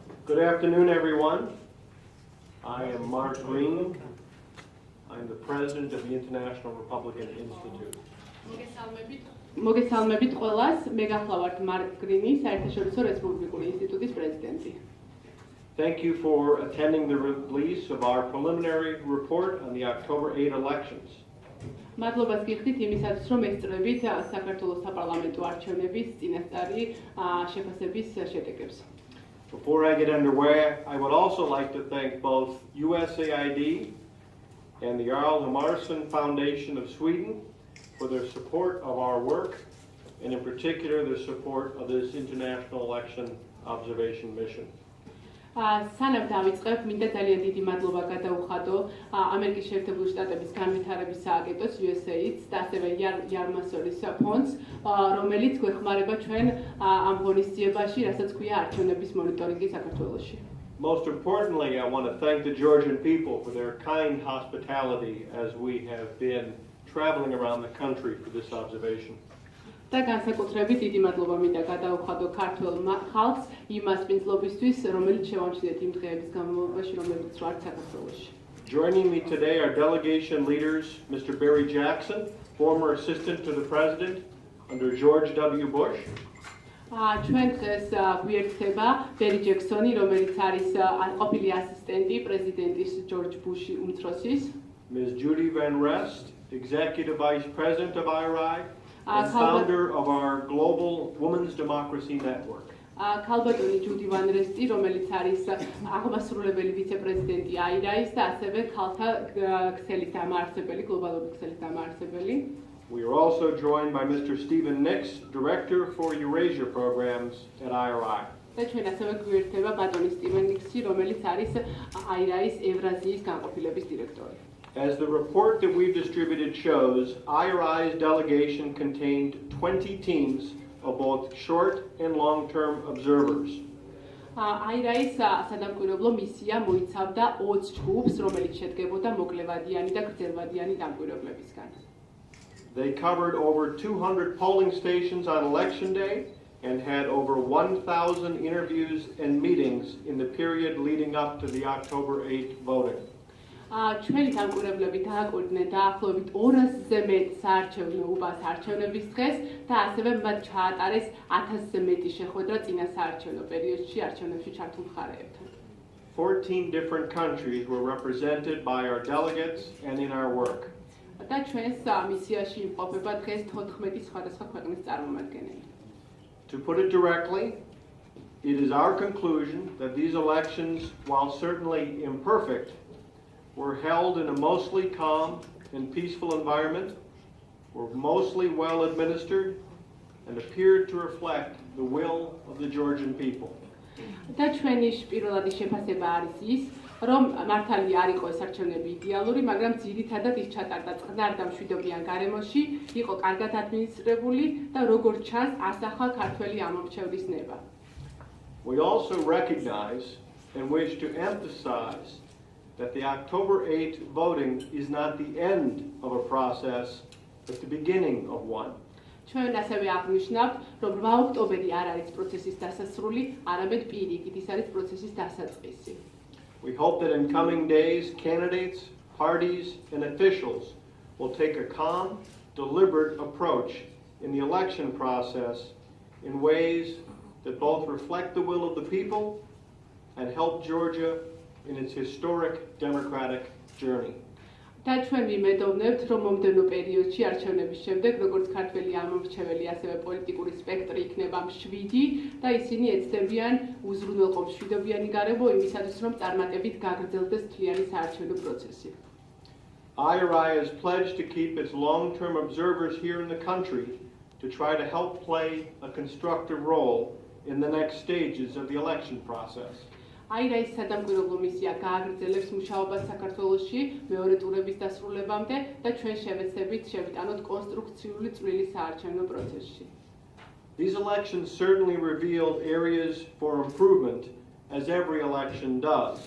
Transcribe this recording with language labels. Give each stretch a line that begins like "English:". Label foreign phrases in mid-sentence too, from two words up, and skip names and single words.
English: Good afternoon, everyone. I am Mark Green. I'm the president of the International Republican Institute.
Georgian: მოგესალმებით ყველას, მე გახლავართ მარკ გრინი, საერთაშორისო რესპუბლიკური ინსტიტუტის პრეზიდენტი.
English: Thank you for attending the release of our preliminary report on the October 8 elections.
Georgian: მადლობას გიხდით იმისათვის, რომ ესწრებით საქართველოს საპარლამენტო არჩევნების წინასწარი შეფასების შედეგებს.
English: Before I get underway, I would also like to thank both USAID and the Jarl Hjalmarsson Foundation of Sweden for their support of our work, and in particular their support of this international election observation mission.
Georgian: სანამ დავიწყებ, მინდა ძალიან დიდი მადლობა გადაუხადო ამერიკის შეერთებული შტატების განვითარების სააგენტოს USAID-ს და ასევე იარმასოლის ფონდს, რომელიც გვეხმარება ჩვენ ამ ღონისძიებაში, რასაც ქვია არჩევნების მონიტორინგი საქართველოში.
English: Most importantly, I want to thank the Georgian people for their kind hospitality as we have been traveling around the country for this observation.
Georgian: და განსაკუთრებით დიდი მადლობა მინდა გადაუხადო ქართველ ხალხს იმას პინძლობისთვის, რომელიც შევამჩნიეთ იმ დღეების განმავლობაში, რომელიც ვართ საქართველოში.
English: Joining me today are delegation leaders Mr. Barry Jackson, former assistant to the president under George W. Bush.
Georgian: ჩვენ დღეს გვიერთდება ბერი ჯექსონი, რომელიც არის ყოფილი ასისტენტი პრეზიდენტის ჯორჯ ბუში უმცროსის.
English: Ms. Judy Van Rest, executive vice president of IRI. And founder of our Global Women's Democracy Network.
Georgian: ქალბატონი ჯუდი ვან რესტი, რომელიც არის აღმასრულებელი ვიცე-პრეზიდენტი IRI-ის და ასევე ქალთა ქსელის დამაარსებელი, გლობალური ქსელის დამაარსებელი.
English: We are also joined by Mr. Stephen Nix, director for Eurasia programs at IRI.
Georgian: და ჩვენ ასევე გვიერთდება ბატონი სტივენ ნიქსი, რომელიც არის IRI-ის ევრაზიის განყოფილების დირექტორი.
English: As the report that we've distributed shows, IRI's delegation contained 20 teams of both short and long-term observers.
Georgian: IRI-ის სადამკვირვებლო მისია მოიცავდა 20 ჯგუფს, რომელიც შედგებოდა მოკლევადიანი და გრძელვადიანი დამკვირვებლებისგან.
English: They covered over 200 polling stations on election day and had over 1,000 interviews and meetings in the period leading up to the October 8 voting.
Georgian: ჩვენი დამკვირვებლები დააკვირდნენ დაახლოებით 200-ზე მეტ საარჩევნო უბას არჩევნების დღეს და ასევე მათ ჩაატარეს 1000-ზე მეტი შეხვედრა წინა საარჩევნო პერიოდში არჩევნებში ჩართულ მხარეებთან.
English: 14 different countries were represented by our delegates and in our work.
Georgian: და ჩვენს მისიაში იმყოფება დღეს 14 სხვადასხვა ქვეყნის წარმომადგენელი.
English: To put it directly, it is our conclusion that these elections, while certainly imperfect, were held in a mostly calm and peaceful environment, were mostly well administered, and appeared to reflect the will of the Georgian people.
Georgian: და ჩვენი პირველადი შეფასება არის ის, რომ მართალი არ იყო ეს არჩევნები იდეალური, მაგრამ ძირითადად ის ჩატარდა წყნარ და მშვიდობიან გარემოში, იყო კარგად ადმინისტრირებული და როგორც ჩანს, ასახა ქართველი ამომრჩევლის ნება.
English: We also recognize and wish to emphasize that the October 8 voting is not the end of a process, but the beginning of one.
Georgian: ჩვენ ასევე აღნიშნავთ, რომ 8 ოქტომბერი არ არის პროცესის დასასრული, არამედ პირიქით ის არის პროცესის დასაწყისი.
English: We hope that in coming days, candidates, parties, and officials will take a calm, deliberate approach in the election process in ways that both reflect the will of the people and help Georgia in its historic democratic journey.
Georgian: და ჩვენ ვიმედოვნებთ, რომ მომდევნო პერიოდში არჩევნების შემდეგ, როგორც ქართველი ამომრჩეველი, ასევე პოლიტიკური სპექტრი იქნება მშვიდი და ისინი ეცდებიან უზრუნველყოფ მშვიდობიანი გარემო იმისათვის, რომ წარმატებით გაგრძელდეს მთლიანი საარჩევნო პროცესი.
English: IRI has pledged to keep its long-term observers here in the country to try to help play a constructive role in the next stages of the election process.
Georgian: IRI-ის სადამკვირვებლო მისია გააგრძელებს მუშაობას საქართველოში მეორე ტურების დასრულებამდე და ჩვენ შევეცდებით შევიტანოთ კონსტრუქციული წვლილი საარჩევნო პროცესში.
English: These elections certainly revealed areas for improvement, as every election does.